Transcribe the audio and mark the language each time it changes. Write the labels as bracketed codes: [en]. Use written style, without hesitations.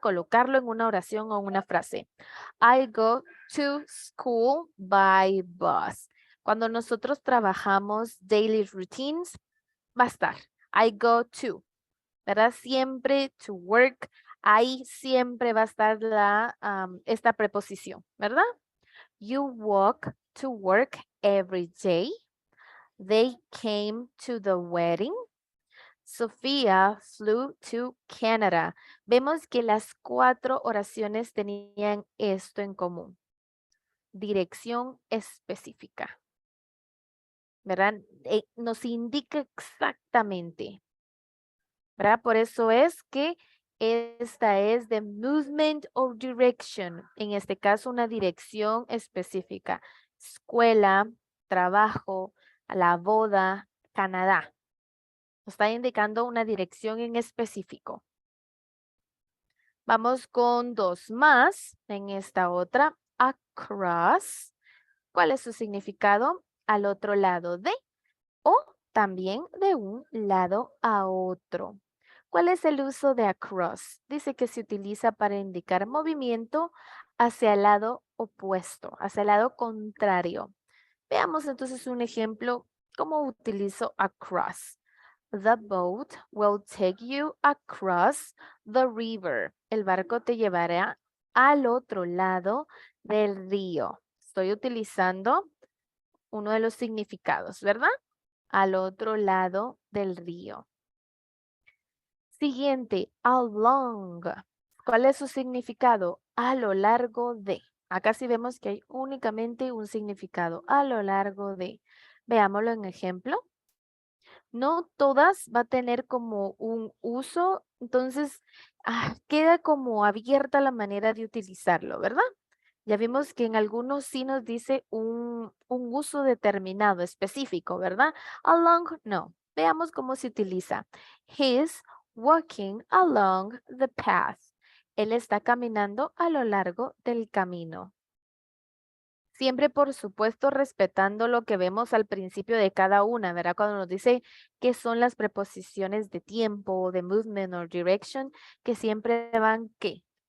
[es] Colocarlo en una oración o una frase. [en] I go to school by bus. [es] Cuando nosotros trabajamos daily routines, va a estar [en] I go to, [es] ¿verdad? Siempre to work, ahí siempre va a estar esta preposición, ¿verdad? [en] You walk to work every day. They came to the wedding. Sofía flew to Canada. [es] Vemos que las 4 oraciones tenían esto en común. Dirección específica. ¿Verdad? Nos indica exactamente. ¿Verdad? Por eso es que esta es [en] the movement or direction. [es] En este caso, una dirección específica. Escuela, trabajo, la boda, Canadá. Nos está indicando una dirección en específico. Vamos con 2 más en esta otra. Across. ¿Cuál es su significado? Al otro lado de o también de un lado a otro. ¿Cuál es el uso de across? Dice que se utiliza para indicar movimiento hacia el lado opuesto, hacia el lado contrario. Veamos entonces un ejemplo. ¿Cómo utilizo across? [en] The boat will take you across the river. [es] El barco te llevará al otro lado del río. Estoy utilizando uno de los significados, ¿verdad? Al otro lado del río. Siguiente, along. ¿Cuál es su significado? A lo largo de. Acá sí vemos que hay únicamente un significado. A lo largo de. Veámoslo en ejemplo. No todas va a tener como un uso, entonces queda como abierta la manera de utilizarlo, ¿verdad? Ya vimos que en algunos sí nos dice un uso determinado, específico, ¿verdad? Along, no. Veamos cómo se utiliza. [en] He's walking along the path. [es] Él está caminando a lo largo del camino. Siempre, por supuesto, respetando lo que vemos al principio de cada una, ¿verdad? Cuando nos dice qué son las preposiciones de tiempo, de [en] movement or direction, [es] que siempre van, ¿qué?